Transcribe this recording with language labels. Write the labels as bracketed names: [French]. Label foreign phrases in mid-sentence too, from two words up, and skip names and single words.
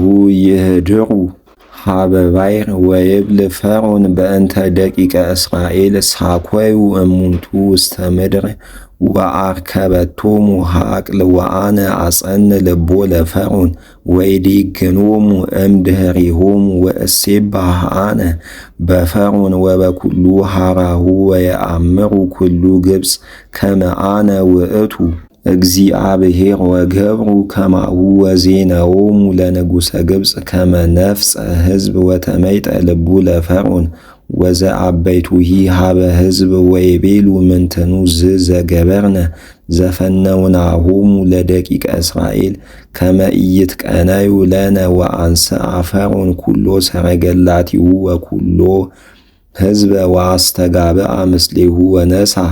[Geez] ይህድሩ ሀበ ባሕር ወይብል ፈርዖን በእንተ ደቂቀ እስራኤል ሳኮዩ እሙንቱ ውስተ ምድር ወአርከበቶሙ ሀቅል ወአነ አጸን ልቦ ለፈርዖን ወይዴግኖሙ እምድኅሬሆሙ ወእሴባህ አነ በፈርዖን ወበኩሉ ሀራሁ ወየአምሩ ኩሉ ግብፅ ከመ አነ ውእቱ እግዚአብሔር ወገብሩ ከማሁ ወዜነዎሙ ለንጉሠ ግብፅ ከመ ነፍሰ ሕዝብ ወተመይጠ ልቡ ለፈርዖን ወዘአበይቱሂ ሀበ ሕዝብ ወይቤሉ ምንትኑ ዘገበርነ ዘፈነውናሆሙ ለደቂቀ እስራኤል ከመ ኢይትቀነዩ ለነ ወአንሥአ ፈርዖን ኩሎ ሰረገላቲሁ ወኩሎ ሕዝበ ወአስተጋብአ ምስሌሁ ወነሣ